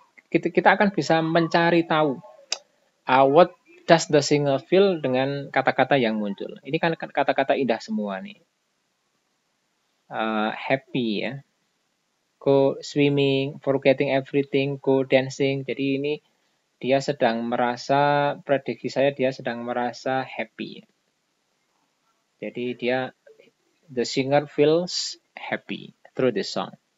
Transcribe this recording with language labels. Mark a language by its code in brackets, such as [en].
[id] Kita akan bisa mencari tahu [en] what does the singer feel [id] dengan kata-kata yang muncul. Ini kan kata-kata indah semua nih. [en] Happy ya. Go swimming, forgetting everything, go dancing. [id] Jadi ini dia sedang merasa, prediksi saya dia sedang merasa happy. Jadi [en] the singer feels happy through the song.